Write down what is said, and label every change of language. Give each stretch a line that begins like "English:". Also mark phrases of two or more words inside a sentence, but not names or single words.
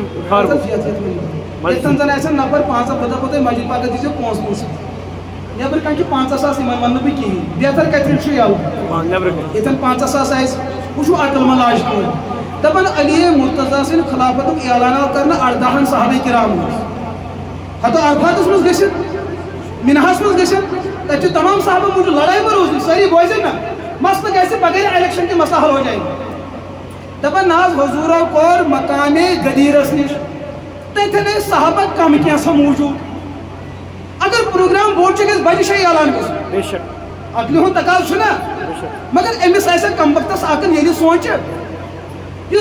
Kashmiri: ییٚتٮ۪ن زن آسن نفر 500 بہٕ دپو تۄہہِ مسجد پاکس دیٖزیو پونٛسہٕ نیبر کانٛہہ چھُ 50,000 یِمن وننہٕ بہٕ کِہیٖنۍ بہتر کتٮ۪ن چھُ یَلہٕ ییٚتٮ۪ن 50,000 آسہِ وٕچھو عقل منٛد لاج کٲم دپان علی مرتضیٰ سٕنٛدِ خلافتُک اعلان آو کرنہٕ 18 صحابہ کرامن منٛز ہتو عرفاتس منٛز گٔژھِتھ مِنہاہس منٛز گٔژھِتھ تتہِ چھُ تمام صحابہ موٗجوٗد لڑٲے ما روٗزٕنۍ سٲری بوزن نا مسلہٕ گژھِ
Urdu: بغیر الیکشن کے مسئلہ حل ہو جائے
Kashmiri: دپان نہ حظ حضوٗرو کوٚر مقامِ غدیٖرس نِش تتٮ۪ن ٲسۍ صحابہ کم کینٛژھا موٗجوٗد اگر پروگرام بوٚڑ چھُ گژھِ بجہِ جایہِ اعلان گژھُن عقلہِ ہُنٛد تقاضہٕ چھُنہ مگر أمِس آسہِ کم وقتس عقل ییٚلہِ سونٛچہِ یُس